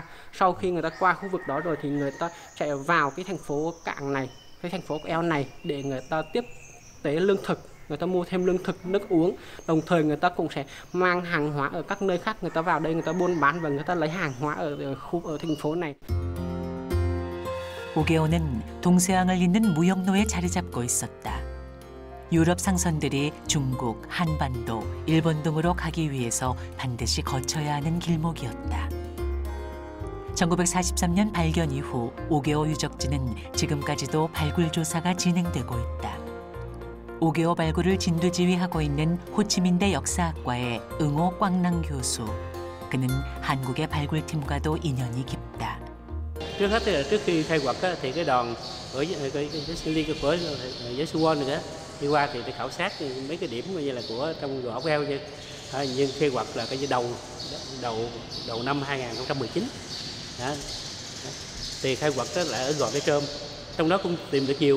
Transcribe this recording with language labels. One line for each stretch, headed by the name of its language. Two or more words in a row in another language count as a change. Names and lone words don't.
Vietnamese: Sau khi người ta qua khu vực đó rồi thì người ta chạy vào cái thành phố cảng này, cái thành phố eo này để người ta tiếp tế lương thực, người ta mua thêm lương thực, nước uống. Đồng thời người ta cũng sẽ mang hàng hóa ở các nơi khác, người ta vào đây người ta buôn bán và người ta lấy hàng hóa ở thành phố này.
Korean: 오게오는 동서양을 잇는 무역로에 자리 잡고 있었다. 유럽 상선들이 중국, 한반도, 일본 등으로 가기 위해서 반드시 거쳐야 하는 길목이었다. 1943년 발견 이후 오게오 유적지는 지금까지도 발굴 조사가 진행되고 있다. 오게오 발굴을 진두지휘하고 있는 호치민대 역사학과의 응호 꽝랑 교수. 그는 한국의 발굴팀과도 인연이 깊다.
Vietnamese: Trước hết thì là trước khi khai quật á, thì cái đoàn của cái liên của giới sư quân nữa đi qua thì để khảo sát mấy cái điểm như là của trong gò ốc eo chứ. Nhưng khai quật là cái đầu năm 2019 đó. Thì khai quật đó là ở gò Cái Trôm, trong đó cũng tìm được nhiều.